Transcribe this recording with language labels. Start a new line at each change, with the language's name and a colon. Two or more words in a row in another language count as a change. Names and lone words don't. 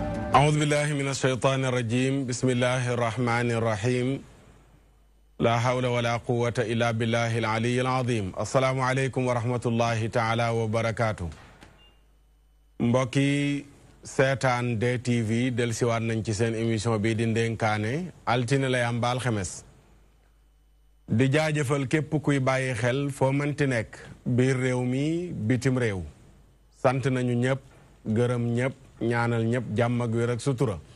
Arabic: أعوذ بالله من الشيطان الرجيم بسم الله الرحمن الرحيم لا حول ولا قوة إلا بالله العلي العظيم السلام عليكم ورحمة الله تعالى وبركاته
Wolof: mbokki seetaan DTV dellusiwaat nañ ci seen émission bii di Ndenkaane altine lay am ba alxames di jaajëfal képp kuy bàyyi xel foo mënti nekk biir réew mi bitim réew sant nañu ñëpp gërëm ñëpp ñaanal ñëpp jàmm ak wér ak sutura